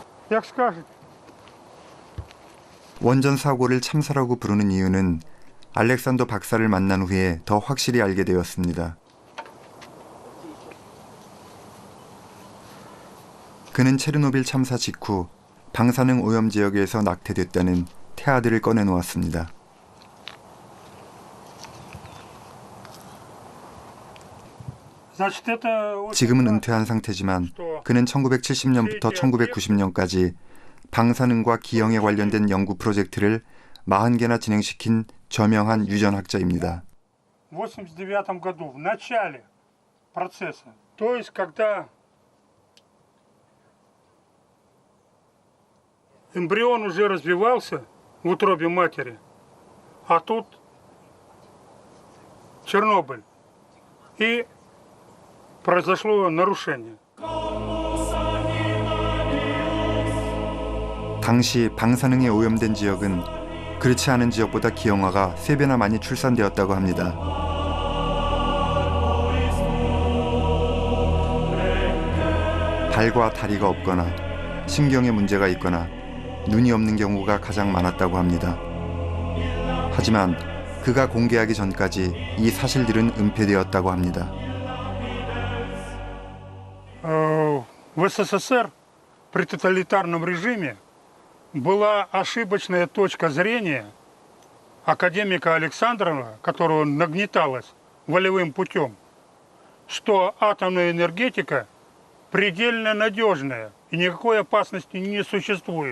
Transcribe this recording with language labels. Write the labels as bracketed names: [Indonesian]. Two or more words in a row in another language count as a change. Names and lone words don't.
[Ukrainian] Як скажете. [Korean] 원전 사고를 참사라고 부르는 이유는 알렉산더 박사를 만난 후에 더 확실히 알게 되었습니다. 그는 체르노빌 참사 직후 방사능 오염 지역에서 낙태됐다는 태아들을 꺼내놓았습니다. [Russian] Значит, это [Korean] 지금은 은퇴한 상태지만 그는 1970년부터 1990년까지 방사능과 기형에 관련된 연구 프로젝트를 40개나 진행시킨 저명한 유전학자입니다. [Russian] в 89 году, в начале процесса. То есть, когда эмбрион уже развивался в утробе матери, а тут Чернобыль. И произошло нарушение. [Korean] 당시 방사능에 오염된 지역은 그렇지 않은 지역보다 기형아가 3배나 많이 출산되었다고 합니다. 발과 다리가 없거나 신경에 문제가 있거나 눈이 없는 경우가 가장 많았다고 합니다. 하지만 그가 공개하기 전까지 이 사실들은 은폐되었다고 합니다. [Russian] В СССР при тоталитарном режиме была ошибочная точка зрения академика Александрова, которого нагнеталось волевым путем, что атомная энергетика предельно надежная и никакой опасности не существует.